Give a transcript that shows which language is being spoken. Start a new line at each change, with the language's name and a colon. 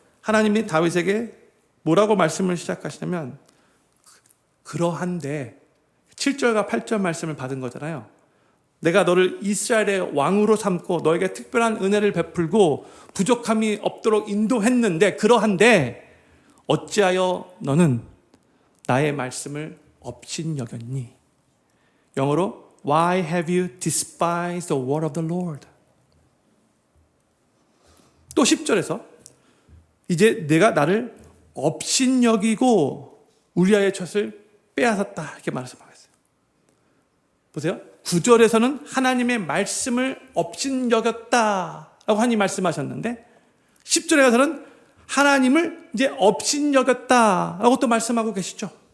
Korean: 하나님이 다윗에게 뭐라고 말씀을 시작하시냐면 그러한데 7절과 8절 말씀을 받은 거잖아요. 내가 너를 이스라엘의 왕으로 삼고 너에게 특별한 은혜를 베풀고 부족함이 없도록 인도했는데 그러한데 어찌하여 너는 나의 말씀을 업신여겼니?
English: 영어로 Why have you despised the word of the Lord?
Korean: 또 10절에서 이제 내가 나를 업신여기고 우리아의 젖을 빼앗았다 이렇게 말씀하고 있어요. 보세요. 9절에서는 하나님의 말씀을 업신여겼다라고 하나님 말씀하셨는데 10절에 가서는 하나님을 이제 업신여겼다라고 또 말씀하고 계시죠.